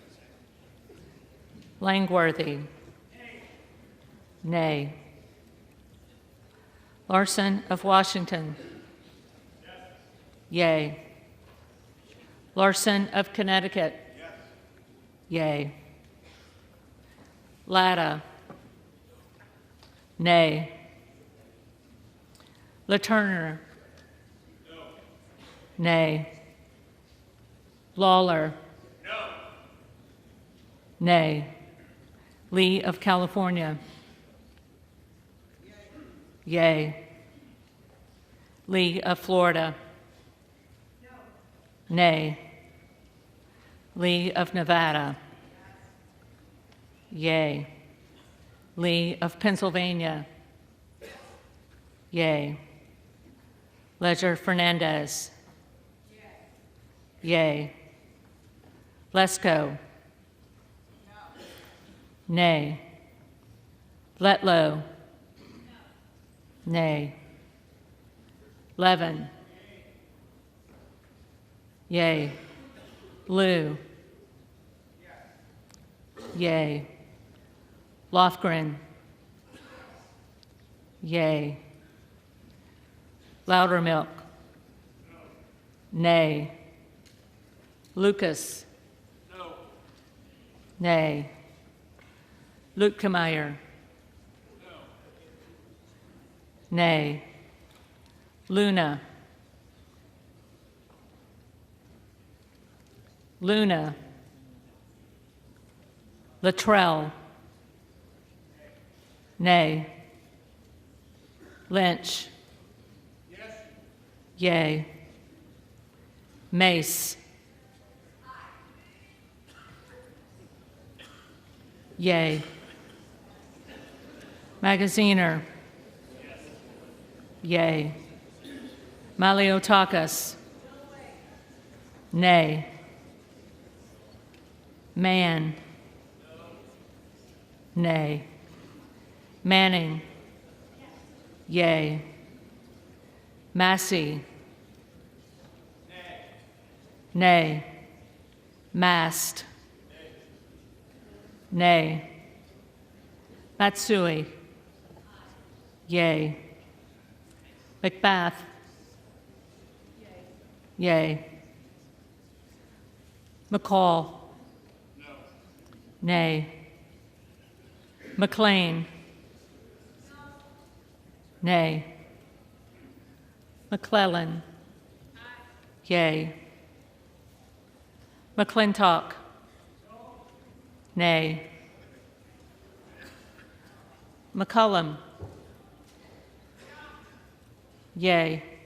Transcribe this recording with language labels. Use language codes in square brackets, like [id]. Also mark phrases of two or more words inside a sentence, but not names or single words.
[en] Langworthy. Nay. Larson of Washington. Yay. Larson of Connecticut. Yay. Latta. Nay. LaTurner. Nay. Lawler. Nay. Lee of California. Yay. Lee of Florida. Nay. Lee of Nevada. Yea. Lee of Pennsylvania. Yea. Ledger Fernandez. Yea. Lesko. Nay. Letlow. Nay. Levin. Yea. Liu. Yea. Lofgren. Yea. Loudermilk. Nay. Lucas. Nay. Luetkemeyer. Nay. Luna. Luna. Luttrell. Nay. Lynch. Yea. Mace. Yea. Magaziner. Yea. Maliotakis. Nay. Man. Nay. Manning. Yea. Massey. Nay. Mast. Nay. Matsui. Yea. McBath. Yea. McCall. Nay. McLean. Nay. McClellan. Yea. McClintock. Nay. McCullum. Yea.